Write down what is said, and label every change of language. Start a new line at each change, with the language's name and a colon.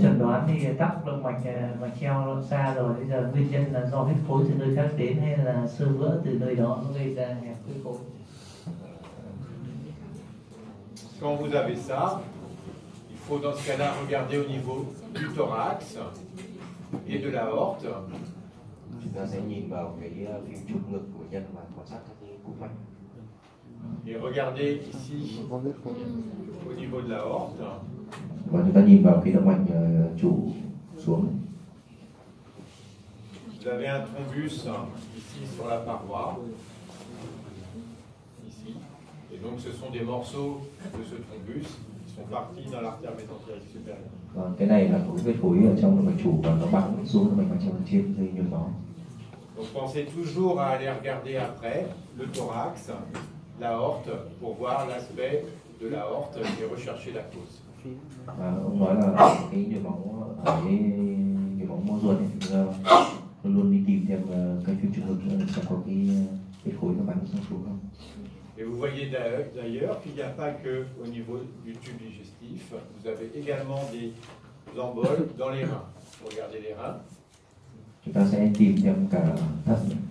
Vietnamese: Chẩn đoán thì tắc động mạch mạch treo xa rồi, bây giờ nguyên nhân là do huyết khối từ nơi khác đến hay là xơ vữa từ nơi đó nó gây ra hẹp huyết khối.
French: Quand vous avez ça, il faut dans ce cas-là regarder au niveau du thorax et de l'aorte.
Vietnamese: Chúng ta sẽ nhìn vào cái phim chụp ngực của bệnh nhân và quan sát các cái cú mạch.
French: Et regardez ici au niveau de l'aorte.
Vietnamese: Và chúng ta nhìn vào cái động mạch chủ xuống.
French: Vous avez un thrombus ici sur la paroi, ici, et donc ce sont des morceaux de ce thrombus qui sont partis dans l'artère mésentérique supérieure.
Vietnamese: Còn cái này là có huyết khối ở trong động mạch chủ và nó bắn xuống động mạch trong trên gây nhồi máu.
French: Donc pensez toujours à aller regarder après le thorax, l'aorte, pour voir l'aspect de l'aorte et rechercher la cause.
Vietnamese: Và ông nói là cái nhồi máu ở cái nhồi máu mô ruột ấy, thì chúng ta luôn luôn đi tìm thêm cái phim chụp ngực xem có cái huyết khối nó bắn xuống không.
French: Et vous voyez d'ailleurs qu'il n'y a pas que au niveau du tube digestif, vous avez également des emboles dans les reins. Regardez les reins.
Vietnamese: Chúng ta sẽ tìm thêm cả thận.